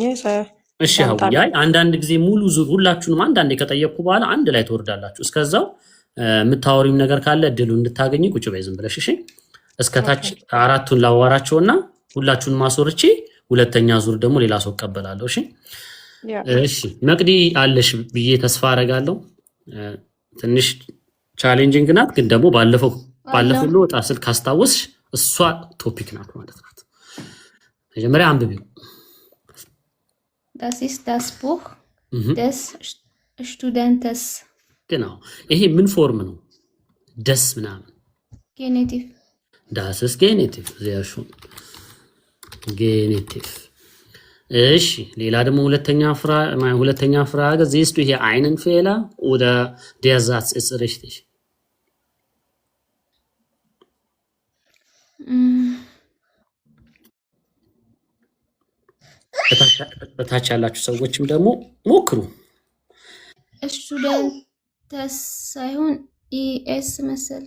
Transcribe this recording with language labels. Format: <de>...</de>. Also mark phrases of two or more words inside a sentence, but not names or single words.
<am>እሺ ሀውያ አንዳንድ ጊዜ ሙሉ ዙር ሁላችሁንም አንዳንዴ ከጠየቅኩ በኋላ አንድ ላይ ትወርዳላችሁ። እስከዛው የምታወሪም ነገር ካለ እድሉ እንድታገኝ ቁጭ በይ ዝም ብለሽ። እሺ እስከታች አራቱን ላዋራቸውና ሁላችሁንም ማስወርቼ ሁለተኛ ዙር ደግሞ ሌላ ሰው ቀበላለሁ። እሺ እሺ መቅዲ አለሽ ብዬ ተስፋ አረጋለሁ። ትንሽ ቻሌንጂንግ ናት፣ ግን ደግሞ ባለፈው ለወጣ ስል ካስታወስሽ እሷ ቶፒክ ናት ማለት ናት። መጀመሪያ አንብቢው።</am> <de>Das ist das Buch des Studentes.</de> <am>genau ይሄ ምን ፎርም ነው? ደስ ምናምን</am> <de>Genitiv. das ist Genitiv. sehr schön Genitiv.</de> <am>እሺ ሌላ ደግሞ ሁለተኛ ፍራገ</am> <de>siehst du hier einen Fehler oder der Satz ist richtig?</de> <am>በታች ያላችሁ ሰዎችም ደግሞ ሞክሩ። Studentes ሳይሆን ES መሰለኝ።</am>